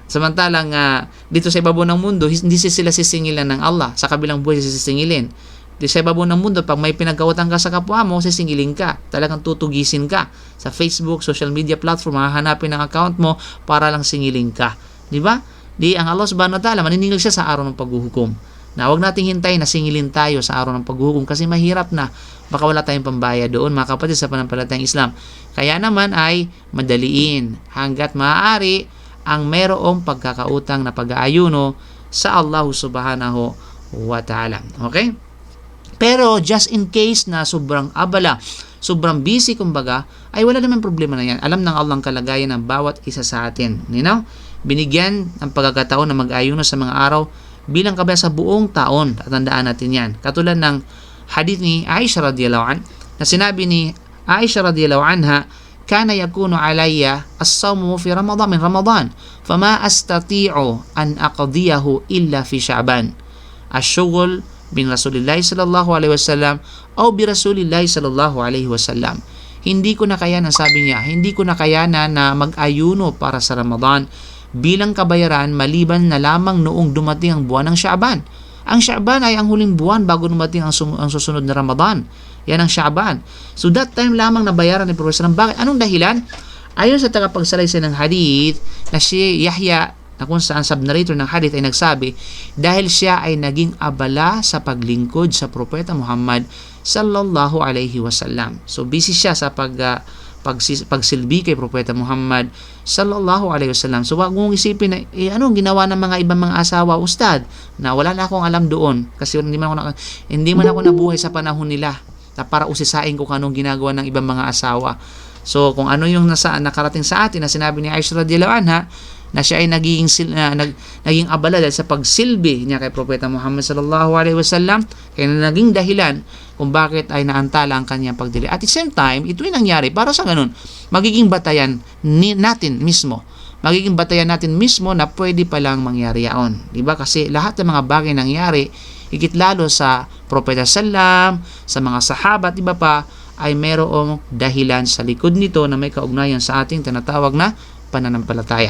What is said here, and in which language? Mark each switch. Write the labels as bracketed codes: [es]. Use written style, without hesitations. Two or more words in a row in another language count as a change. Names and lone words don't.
[tl] Samantalang dito sa ibabaw ng mundo, hindi sila sisingilan ng Allah. Sa kabilang buhay sisingilin. Dito sa ibabaw ng mundo, pag may pinagkautang ka sa kapwa mo, sisingilin ka. Talagang tutugisin ka. Sa Facebook, [en] social media platform, [tl] hahanapin ang account mo para lang singilin ka. Di ba? Ang Allah [ar] سبحانه وتعالى, [tl] maniningil siya sa araw ng paghuhukom. Na huwag nating hintayin na singilin tayo sa araw ng paghuhukom kasi mahirap na. Baka wala tayong pambaya doon, mga kapatid, sa panampalatayang Islam. Kaya naman ay madaliin hanggat maaari ang merong pagkakautang na pag-aayuno sa Allah [ar] سبحانه وتعالى. [tl] Okay? Pero [en] just in case [tl] na sobrang abala, sobrang busy, kumbaga, ay wala naman problema na yan. Alam ng Allah ang kalagayan ng bawat isa sa atin. Binigyan ng pagkakataon na mag-ayuno sa mga araw bilang kabaya sa buong taon. Tatandaan natin yan. Katulad ng hadith ni Aisha [ar] رضي الله عنها, [tl] na sinabi ni Aisha [ar] رضي الله عنها, كان يكون علي الصوم في رمضان من رمضان فما أستطيع أن أقضيه إلا في شعبان. الشغل بن رسول الله صلى الله عليه وسلم أو برسول الله صلى الله عليه وسلم. [tl] Hindi ko nakayanan, sabi niya, hindi ko nakayanan na mag-ayuno para sa Ramadan bilang kabayaran maliban na lamang noong dumating ang buwan ng Sha'ban. Ang Sha'ban ay ang huling buwan bago dumating ang susunod na Ramadan. Yan ang Sha'ban. [en] So that time [tl] lamang nabayaran ni Prophet. Bakit? Anong dahilan? Ayon sa tagapagsalaysay ng hadith na si Yahya, na kung saan sub-narrator ng hadith ay nagsabi, dahil siya ay naging abala sa paglingkod sa Propeta Muhammad [ar] صلى الله عليه وسلم. [tl] So busy siya sa pagsilbi kay Propeta Muhammad [ar] صلى الله عليه وسلم. [tl] So wag mong isipin na anong ginawa ng mga ibang mga asawa, ustad, na wala na akong alam doon kasi hindi man ako nabuhay sa panahon nila na para usisain kung anong ginagawa ng ibang mga asawa. So kung ano yung nakarating sa atin na sinabi ni Aisha [ar] رضي الله عنها, [tl] na siya ay naging abala dahil sa pagsilbi niya kay Propeta Muhammad [ar] صلى الله عليه وسلم, [tl] kaya naging dahilan kung bakit ay naantala ang kanyang pagdili. [en] At the same time, [tl] ito ay nangyari para sa ganun, magiging batayan natin mismo. Magiging batayan natin mismo na pwede palang mangyari yaon. Diba? Kasi lahat ng mga bagay nangyari, higit lalo sa Propeta Sallam, sa mga sahabat, iba pa, ay merong dahilan sa likod nito na may kaugnayan sa ating tinatawag na pananampalataya.